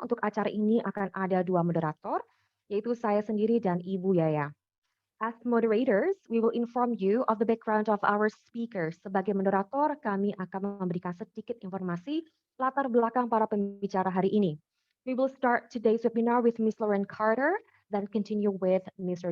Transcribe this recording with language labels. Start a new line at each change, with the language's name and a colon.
Indonesian: Untuk acara ini akan ada 2 moderator, yaitu saya sendiri dan Ibu Yaya.
English: As moderators, we will inform you of the background of our speakers.
Indonesian: Sebagai moderator, kami akan memberikan sedikit informasi latar belakang para pembicara hari ini.
English: We will start today's webinar with Miss Lauren Carter,
Indonesian: dan
English: continue with Mr.